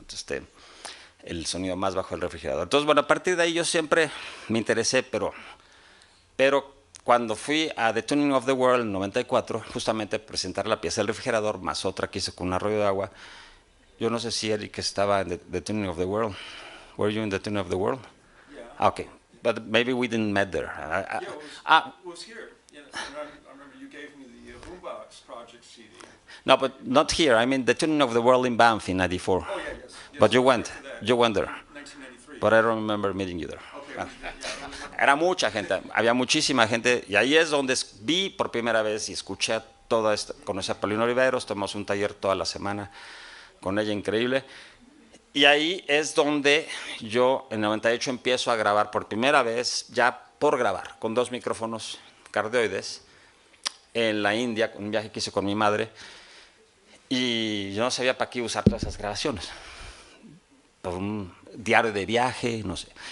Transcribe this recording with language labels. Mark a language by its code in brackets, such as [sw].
[es] Entonces, el sonido más bajo del refrigerador. Entonces, bueno, a partir de ahí yo siempre me interesé, pero cuando fui a The Tuning of the World en 94, justamente a presentar la pieza del refrigerador, más otra que hice con un arroyo de agua, yo no sé si Eric estaba en The Tuning of the World. [en] Were you in The Tuning of the World? Yeah. Okay, but maybe we didn't met there. Yeah, it was here. Yeah, I remember you gave me the Boombox Project CD. No, but not here. I mean, The Tuning of the World in Banff in '94. Oh, yeah, yes. But you went. That. You went there. 1993. But I don't remember meeting you there. Okay. [es] Era mucha gente, había muchísima gente, y ahí es donde vi por primera vez y escuché toda esta, conocí a Paulina Oliveros, tomamos un taller toda la semana con ella, increíble, y ahí es donde yo en 98 empiezo a grabar por primera vez, ya por grabar, con 2 micrófonos cardioides, en la India, un viaje que hice con mi madre, y yo no sabía para qué usar todas esas grabaciones, por un diario de viaje, no sé.